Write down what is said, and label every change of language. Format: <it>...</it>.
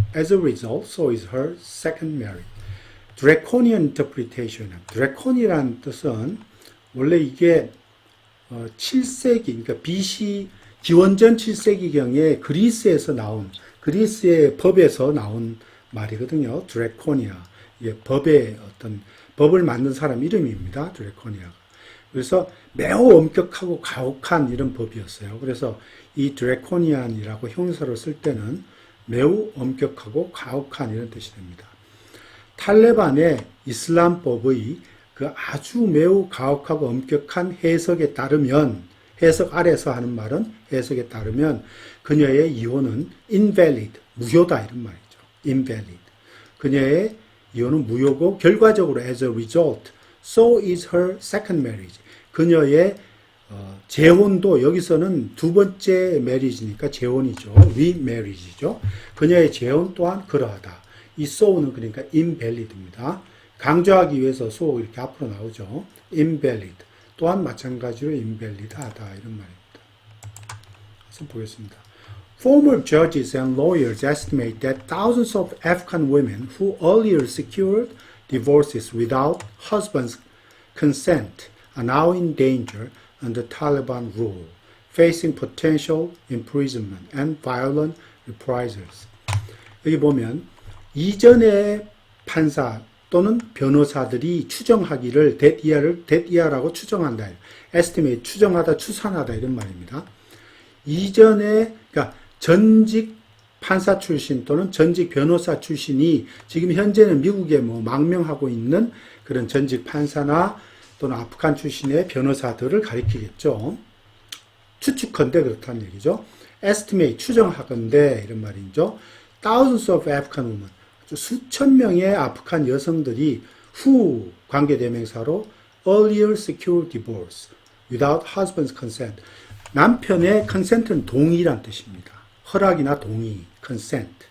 <en>As a result, so is her second marriage. draconian interpretation.</en> <ko>dracon이라는 뜻은 원래 이게 7세기, 그러니까 BC 기원전 7세기경에 그리스의 법에서 나온 말이거든요.</ko> <en>draconia.</en> <ko>이게 법을 만든 사람 이름입니다.</ko> <en>draconia.</en> <ko>그래서 매우 엄격하고 가혹한 이런 법이었어요. 그래서 이 draconian이라고 형용사로 쓸 때는 매우 엄격하고 가혹한 이런 뜻이 됩니다. 탈레반의 이슬람법의 그 아주 매우 가혹하고 엄격한 해석에 따르면, 해석 아래서 하는 말은 해석에 따르면 그녀의 이혼은 invalid, 무효다 이런 말이죠.</ko> <en>invalid.</en> <ko>그녀의 이혼은 무효고 결과적으로</ko> <en>as a result, so is her second marriage.</en> <ko>그녀의 재혼도 여기서는 두 번째 marriage니까 재혼이죠. remarriage죠. 그녀의 재혼 또한 그러하다. 이 so는 그러니까 invalid입니다. 강조하기 위해서 so 이렇게 앞으로 나오죠.</ko> <en>invalid.</en> <ko>또한 마찬가지로 invalid하다 이런 말입니다. 그래서 보겠습니다.</ko> <en>Former judges and lawyers estimate that thousands of Afghan women who earlier secured divorces without husbands' consent are now in danger under Taliban rule, facing potential imprisonment and violent reprisals.</en> <ko>여기 보면 이전의 판사 또는 변호사들이 추정하기를 that 이하라고 추정한다. estimate, 추정하다, 추산하다 이런 말입니다. 이전에 그러니까 전직 판사 출신 또는 전직 변호사 출신이 지금 현재는 미국에 망명하고 있는 그런 전직 판사나 또는 아프간 출신의 변호사들을 가리키겠죠. 추측컨대 그렇다는 얘기죠. estimate, 추정하건대 이런 말이죠.</ko> <en>Thousands of Afghan women,</en> <ko>수천 명의 아프간 여성들이</ko> <en>who</en> <ko>관계대명사로</ko> <en>earlier secured divorce without husband's consent,</en> <ko>남편의 consent는 동의란 뜻입니다. 허락이나 동의, consent.</ko>